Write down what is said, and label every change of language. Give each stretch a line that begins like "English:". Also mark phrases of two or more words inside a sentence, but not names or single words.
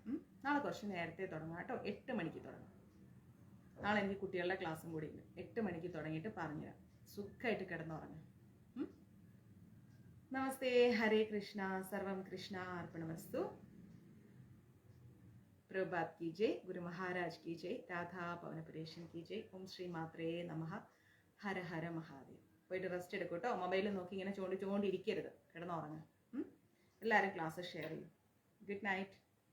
Malayalam: നാളെ കുറച്ച് നേരത്തെ തുടങ്ങാം കേട്ടോ. 8 മണിക്ക് തുടങ്ങും. നാളെ എനിക്ക് കുട്ടികളുടെ ക്ലാസ്സും കൂടി ഉണ്ട്. 8 മണിക്ക് തുടങ്ങിയിട്ട് പറഞ്ഞുതരാം. സുഖമായിട്ട് കിടന്നുറങ്ങും. നമസ്തേ, ഹരേ കൃഷ്ണ,
Sanskrit: സർവം കൃഷ്ണ അർപ്പണമസ്തു.
Hindi: പ്രഭാത് की जय, गुरु महाराज की जय, राधा पवनपुरेशन की जय.
Sanskrit: ओम श्री मात्रे नमः.
Malayalam: ഹര ഹര മഹാദേവ്. പോയിട്ട് റെസ്റ്റ് എടുക്കും കേട്ടോ. മൊബൈൽ നോക്കി ഇങ്ങനെ ചോണ്ടിരിക്കരുത്. കിടന്നുറങ്ങുക. എല്ലാവരും
English: class share
Malayalam: ചെയ്യും.
English: good night.